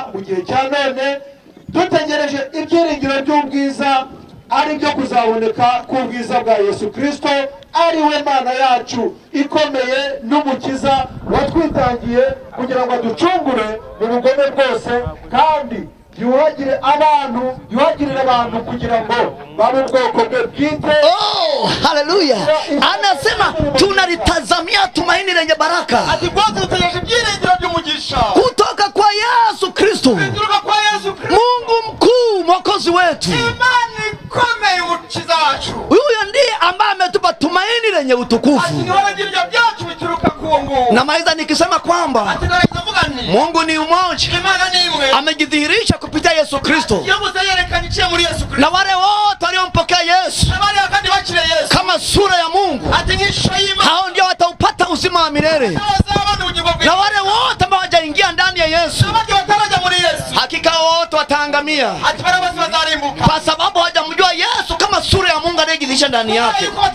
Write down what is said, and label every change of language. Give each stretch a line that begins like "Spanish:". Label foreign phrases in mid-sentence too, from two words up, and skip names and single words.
Kinyarwanda: mu gihe cya none dutegereje ibyiringiro by'ubwiza ari byo kuzaboneka k'ubwiza bwa Yesu Kristo ari we Mana yacu ikomeye n'umukiza watwitangiye kugira ngo aducungure mu bugome bwose kandi yuhagirire abantu kugira ngo babe ubwoko bwe bwite. Oh, haleluya.
Swahili: Anasema tunalitazamia tumaini lenye baraka.
Kinyarwanda: Ati kwanza tutegereje ibyiringiro by'umugisha
Swahili: kutoka kwa Yesu Kristo. Mungu mkuu mwokozi wetu.
Kinyarwanda: Imani ikomeye umukiza wacu.
Swahili: Huyo ndiye ambaye ametupa tumaini lenye utukufu.
Kinyarwanda: Ati ni wewe ibyo byacu bituruka ku Mungu.
Swahili: Na maiza nikisema kwamba Mungu ni umoja.
Kinyarwanda: Imana ni imwe.
Swahili: Amejidhihirisha kupitia Yesu Kristo.
Kinyarwanda: Muri Yesu Kristo.
Swahili: Na wale wote waliompokea Yesu kama sura ya Mungu, hao ndio wataupata uzima wa milele. Na wale wote ambao hawajaingia ndani ya Yesu, hakika wote wataangamia, kwa sababu hawajamjua Yesu kama sura ya Mungu anayejidhihirisha ndani yake.